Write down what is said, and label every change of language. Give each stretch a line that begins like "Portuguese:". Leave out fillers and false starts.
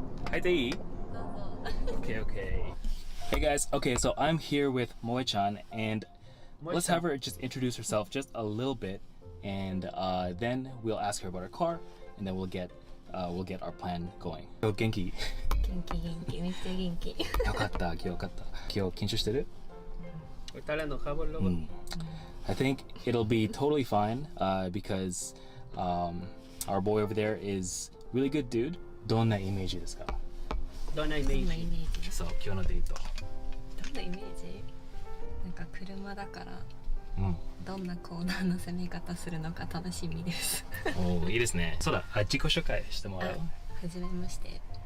English: Hi, Dei. Okay. Hey guys, okay, so I'm here with Moe-chan, and let's have her just introduce herself just a little bit, and then we'll ask her about her car, and then we'll get our plan going.
Japanese: Genki. めっちゃ元気。よかった、今日緊張してる?
Spanish: Está hablando Japón, loco.
English: I think it'll be totally fine because our boy over there is really good dude.
Japanese: どんなイメージですか? どんなイメージ? そう、今日のデート。どんなイメージ? なんか車だから、どんなコーナーの攻め方するのか楽しみです。おお、いいですね。そうだ、自己紹介してもらおう。はじめまして。